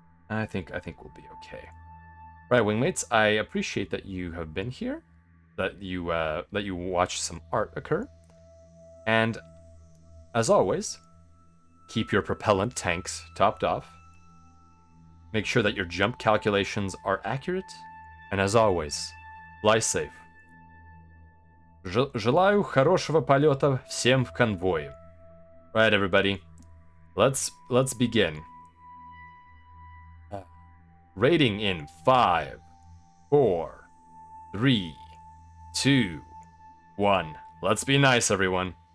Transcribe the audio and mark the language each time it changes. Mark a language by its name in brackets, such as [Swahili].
[English] I think we'll be okay. Right, wingmates, I appreciate that you have been here, that you watched some art occur, and as always, keep your propellant tanks topped off. Make sure that your jump calculations are accurate, and as always, fly safe. [Russian] Желаю хорошего полета всем в конвое. [English] Right, everybody, let's begin. Rating in 5, 4, 3, 2, 1. Let's be nice, everyone.